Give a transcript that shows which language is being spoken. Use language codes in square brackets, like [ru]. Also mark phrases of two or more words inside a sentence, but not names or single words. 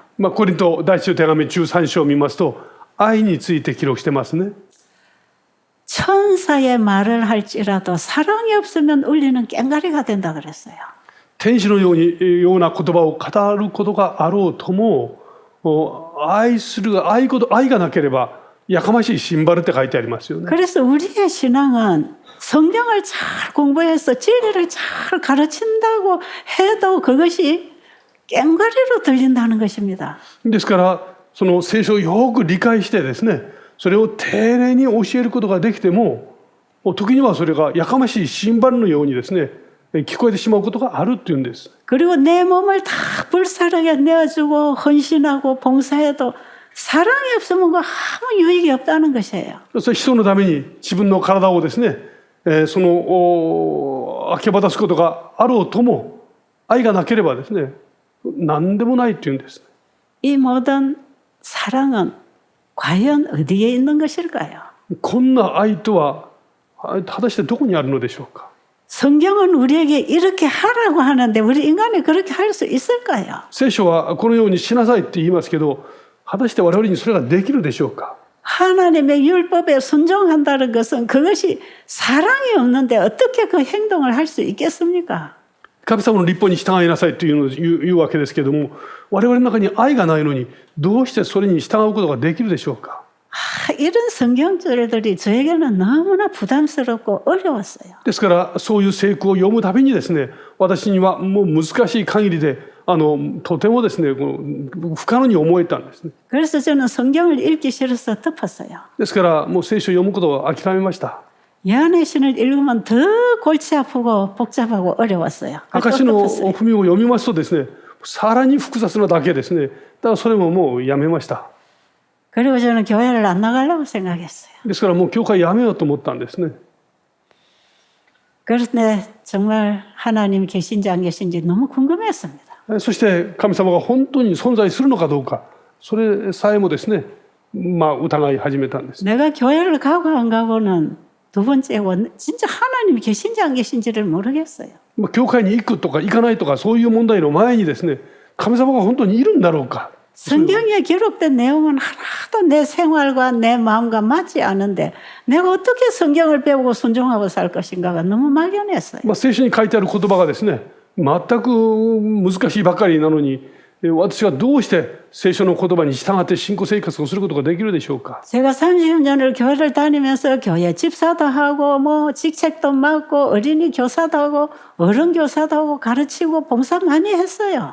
[ja] コリント第一の手紙13章を見ますと愛について記録してますね。 [ko] 천사의 말을 할지라도 사랑이 없으면 울리는 꽹과리가 된다 그랬어요. [ja] 天使のような言葉を語ることがあろうとも愛がなければやかましいシンバルって書いてありますよね。 [ko] 그래서 우리의 신앙은 성경을 잘 공부해서 진리를 잘 가르친다고 해도 그것이 꽹과리로 들린다는 것입니다. [ja] ですからその聖書をよく理解してですね、それを丁寧に教えることができても時にはそれがやかましいシンバルのようにですね聞こえてしまうことがあるっていうんです。 [ko] 그리고 내 몸을 다 불사르게 내어주고 헌신하고 봉사해도 사랑이 없으면 그 아무 유익이 없다는 것이에요. [ja] それ人のために自分の体をですねその明け渡すことがあろうとも愛がなければですね何でもないというんです。 [ko] 이 모든 사랑은 과연 어디에 있는 것일까요? [ja] こんな愛とは果たしてどこにあるのでしょうか。 [ko] 성경은 우리에게 이렇게 하라고 하는데 우리 인간이 그렇게 할 수 있을까요? [ja] 聖書はこのようにしなさいって言いますけど果たして我々にそれができるでしょうか。 [ko] 하나님의 율법에 순종한다는 것은 그것이 사랑이 없는데 어떻게 그 행동을 할 수 있겠습니까? [ja] 神様の律法に従いなさいというのを言うわけですけども我々の中に愛がないのにどうしてそれに従うことができるでしょうか。 [ko] 이런 성경절들이 저에게는 너무나 부담스럽고 어려웠어요. [ja] ですからそういう聖句を読むたびにですね私にはもう難しい限りでとてもですね不可能に思えたんですね。 [ko] 그래서 저는 성경을 읽기 싫어서 덮었어요. [ja] ですからもう聖書を読むことを諦めました。 [ko] 예언의 신을 읽으면 더 골치 아프고 복잡하고 어려웠어요. [ja] 証の文を読みますとですねさらに複雑なだけですね。だからそれももうやめました。 [ko] 그리고 저는 교회를 안 나가려고 생각했어요. [ja] ですからもう教会やめようと思ったんですね。 [ko] 그런데 정말 하나님 계신지 안 계신지 너무 궁금했습니다. [ja] そして神様が本当に存在するのかどうかそれさえもですね疑い始めたんです。 [ko] 내가 교회를 가고 안 가고는 두 번째 진짜 하나님이 계신지 안 계신지를 모르겠어요. [ja] 教会に行くとか行かないとかそういう問題の前にですね神様が本当にいるんだろうか。 [ko] 성경에 기록된 내용은 하나도 내 생활과 내 마음과 맞지 않은데 내가 어떻게 성경을 배우고 순종하고 살 것인가가 너무 막연했어요. [ja] 聖書に書いてある言葉がですね全く難しいばかりなのに私はどうして聖書の言葉に従って信仰生活をすることができるでしょうか。 [ko] 제가 30년을 교회를 다니면서 교회 집사도 하고 뭐 직책도 맡고 어린이 교사도 하고 어른 교사도 하고 가르치고 봉사 많이 했어요.